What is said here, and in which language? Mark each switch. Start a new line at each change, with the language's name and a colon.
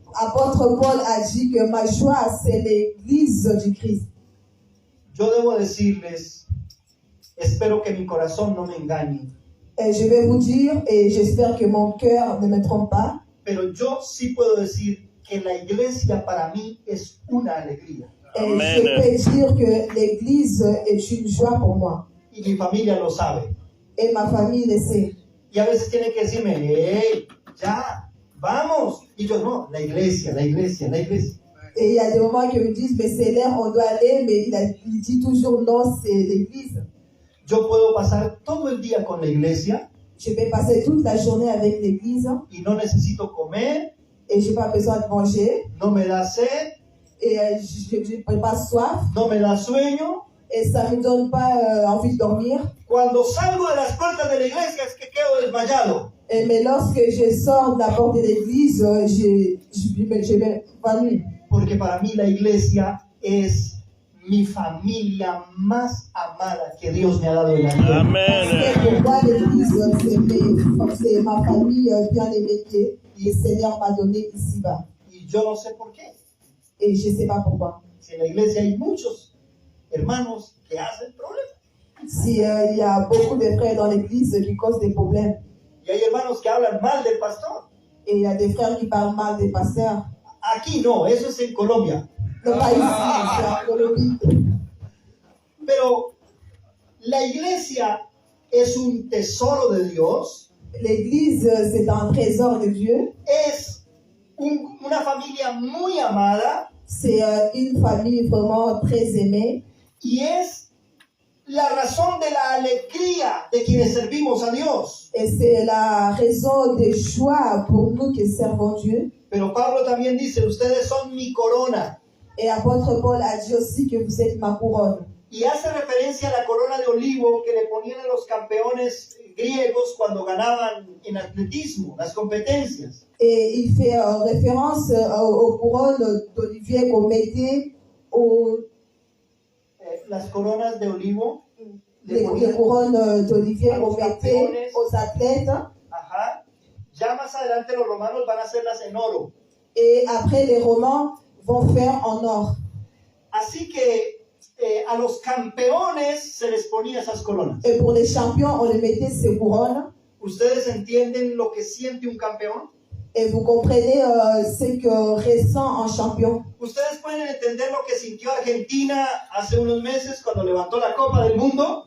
French: Apôtre Paul a dit que ma joie, c'est l'église du Christ.
Spanish: Yo debo decirles, espero que mi corazón no me engañe,
French: Et je vais vous dire, et j'espère que mon cœur ne me trompe pas,
Spanish: pero yo sí puedo decir que la iglesia para mí es una alegría.
French: et
Spanish: Amen.
French: je peux dire que l'église est une joie pour moi.
Spanish: Y mi familia lo sabe.
French: Et ma famille le sait.
Spanish: Y a veces tiene que decirme, hey, ya, vamos. Y yo, no, la iglesia, la iglesia, la iglesia.
French: Et il y a des moments qui me disent, mais c'est l'heure, on doit aller, mais il dit toujours non, c'est l'église.
Spanish: Yo puedo pasar todo el día con la iglesia
French: Je vais passer toute la journée avec l'église
Spanish: y no necesito comer,
French: et je n'ai pas besoin de manger.
Spanish: no me da sed,
French: Et je n'ai pas soif
Spanish: no me da sueño.
French: et ça ne me donne pas envie de dormir.
Spanish: Cuando salgo de las puertas de la iglesia es que quedo desmayado.
French: Mais lorsque je sors de la porte de l'église, je m'évanouis.
Spanish: Porque para mí la iglesia es mi familia más amada que Dios me ha dado en la vida. Amen.
French: Pour moi, l'église, c'est ma famille bien aimée que le Seigneur m'a donnée ici-bas.
Spanish: Y yo no sé por qué.
French: Et je ne sais pas pourquoi.
Spanish: Si en la iglesia hay muchos hermanos que hacen problemas.
French: Si il y a beaucoup de frères dans l'église qui causent des problèmes,
Spanish: Y hay hermanos que hablan mal del pastor.
French: et il y a des frères qui parlent mal des pasteurs,
Spanish: Aquí no, eso es en Colombia.
French: non pas ici, c'est en Colombie.
Spanish: Pero la iglesia es un tesoro de Dios.
French: L'église, c'est un trésor de Dieu.
Spanish: Es una familia muy amada.
French: C'est une famille vraiment très aimée.
Spanish: Y es la razón de la alegría de quienes servimos a Dios.
French: Et c'est la raison de joie pour nous qui servons Dieu.
Spanish: Pero Pablo también dice, ustedes son mi corona.
French: Et apôtre Paul a dit aussi que vous êtes ma couronne.
Spanish: Y hace referencia a la corona de olivo que le ponían a los campeones griegos cuando ganaban en atletismo, las competencias.
French: Et il fait référence aux couronnes d'olivier qu'on mettait aux
Spanish: Las coronas de olivo.
French: les couronnes d'olivier qu'on mettait aux athlètes.
Spanish: Ajá. Ya más adelante los romanos van a hacerlas en oro.
French: Et après, les Romains vont faire en or.
Spanish: Así que a los campeones se les ponía esas coronas.
French: Et pour les champions, on les mettait ces couronnes.
Spanish: ¿Ustedes entienden lo que siente un campeón?
French: Et vous comprenez ce que ressent un champion.
Spanish: ¿Ustedes pueden entender lo que sintió Argentina hace unos meses cuando levantó la Copa del Mundo?